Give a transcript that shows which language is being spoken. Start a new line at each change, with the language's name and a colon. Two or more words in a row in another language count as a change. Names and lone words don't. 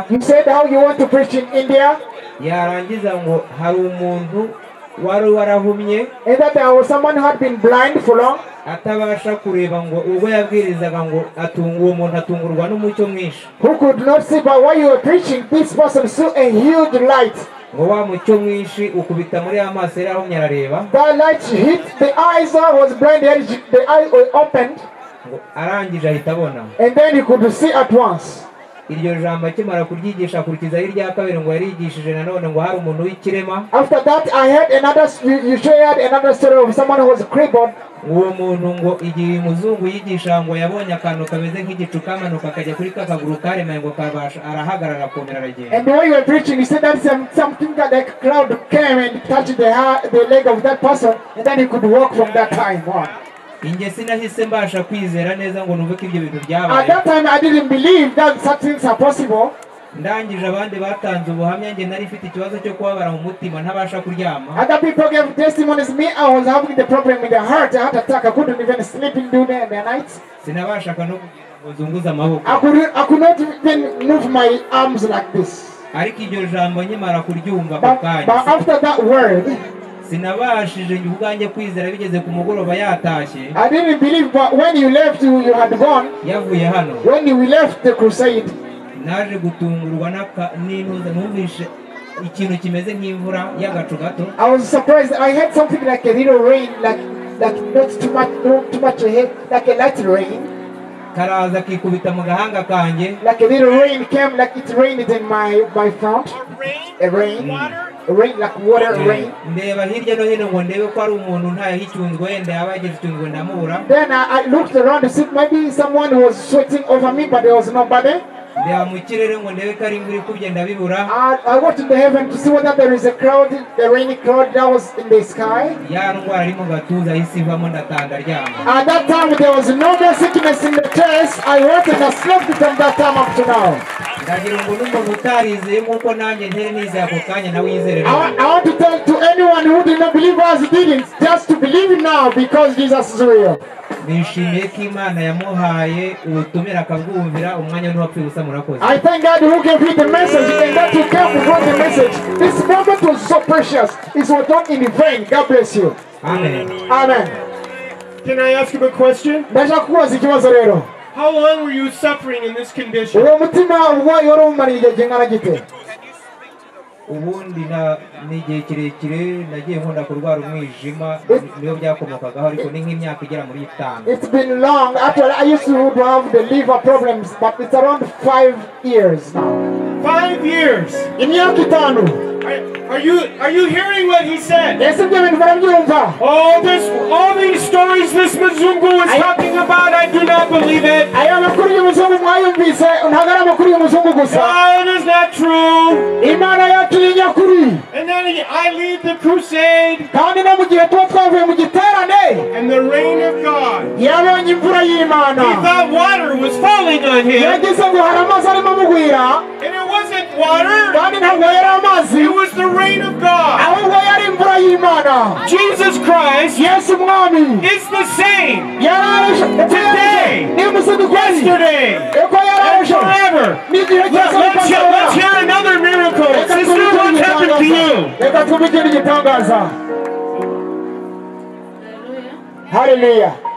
English: You said how you want to preach in India?
Kinyarwanda: Yarangiza ngo hari umuntu wari warahumye.
English: And that there was someone who had been blind for long.
Kinyarwanda: Atabasha kureba ngo ubwo yabwirizaga ngo uwo muntu atungurwa n'umucyo mwinshi.
English: Who could not see, but while you were preaching, this person saw a huge light.
Kinyarwanda: Ngo wa mucyo mwinshi ukubita muri amaso yari ahumye arareba.
English: That light hit the eyes, was blinded, the eyes were opened.
Kinyarwanda: Arangije ahita abona.
English: And then he could see at once.
Kinyarwanda: iryo jambo akimara kuryigisha akurikizaho irya kabiri ngo yarigishije nanone ngo hari umuntu w'ikirema.
English: After that, I heard you shared another story of someone who was crippled.
Kinyarwanda: uwo muntu ngo igihe umuzungu yigisha ngo yabonye akantu kameze nk'igicu kamanuka akajya kuri kakaguru karemaye ngo kabasha arahagarara akomera aragenda.
English: And when you were preaching, you said that something that the crowd came and touched the leg of that person, and then he could walk from that time on.
Kinyarwanda: Inge sinahise mbasha kwizera neza ngo numve ko ibyo bintu byabaye.
English: At that time, I didn't believe that such things are possible.
Kinyarwanda: ndangije abandi batanze ubuhamya nge nari mfite ikibazo cyo kubabara mu mutima ntabasha kuryama.
English: Other people gave testimonies. Me, I was having the problem with the heart, a heart attack. I couldn't even sleep during the night.
Kinyarwanda: Sinabashaga no kuzunguza amaboko.
English: I could not even move my arms like this.
Kinyarwanda: Ariko iryo jambo nyimara kuryumva
English: But after that word,
Kinyarwanda: sinabashije ubwanjye kwizera bigeze ku mugoroba yatashye.
English: I didn't believe, but when you left, you had gone.
Kinyarwanda: Yavuye hano.
English: When you left the crusade,
Kinyarwanda: naje gutungurwa n'intuza numvishe ikintu kimeze nk'imvura y'agacu gato.
English: I was surprised. I had something like a little rain, like not too much ahead, like a light rain.
Kinyarwanda: Karaza kikubita mu gahanga kanjye.
English: Like a little rain came, like it rained in my front. A rain. A rain like water rain.
Kinyarwanda: Ndeba hirya no hino ngo ndebe ko ari umuntu ntayahicyunzwe wenda yabagize icyunzwe ndamubura.
English: Then I looked around to see maybe someone was sweating over me, but there was nobody.
Kinyarwanda: Ndeba mu kirere ngo ndebe ko ari imvura ikubye ndabibura.
English: I went to the heaven to see whether there is a cloud, a rainy cloud that was in the sky.
Kinyarwanda: Ya ndwara iri mu gatuza ahise ivamo ndatanga ryama.
English: At that time there was no more sickness in the chest. I went and I slept from that time up to now.
Kinyarwanda: Ndagira ngo n'umuntu utarizeye nk'uko nanjye ntere nizeye ako kanya nawe yizere.
English: I want to tell to anyone who did not believe as didn't, just to believe now because Jesus is real.
Kinyarwanda: Nishimiye ko Imana yamuhaye ubutumira akabwumvira umwanya n'uwapfuye gusa murakoze.
English: I thank God who gave you the message and that you came to bring the message. This moment was so precious. It was not in vain. God bless you. Amen. Amen. Can I ask you a question?
Kinyarwanda: Ndashaka kubaza ikibazo rero.
English: How long were you suffering in this condition?
Kinyarwanda: Uwo mutima urwaye wari umariye igihe kingana gite? Ubundi n'igihe kirekire nagiye nkunda kurwara umwijima niyo byakomokagaho ariko ni nk'imyaka igera muri 5.
English: It's been long. Actually, I used to have the liver problems, but it's around 5 years now. 5 years.
Kinyarwanda: Imyaka 5.
English: Are you hearing what he said? Yes,
Kinyarwanda: ibyo bintu barabyumva.
English: All these stories this Mzungu was talking about, I do not believe it.
Kinyarwanda: Aya makuru y'umuzungu mwayumvise ntabwo ari amakuru y'umuzungu gusa.
English: No, it is not true.
Kinyarwanda: Imana yacu ni nyakuri.
English: And then I lead the crusade.
Kinyarwanda: Kandi no mu gihe tuba twavuye mu giterane.
English: And the rain of God.
Kinyarwanda: Yabonye imvura y'Imana.
English: He thought water was falling on him.
Kinyarwanda: Yagize ngo hari amazi arimo amugwira.
English: And it wasn't water.
Kinyarwanda: Kandi ntabwo yari amazi.
English: It was the rain of God.
Kinyarwanda: Ahubwo yari imvura y'Imana.
English: Jesus Christ
Kinyarwanda: Yesu mwami
English: is the same today, yesterday, and forever. Let's hear another miracle. Sister, what happened to you? Hallelujah.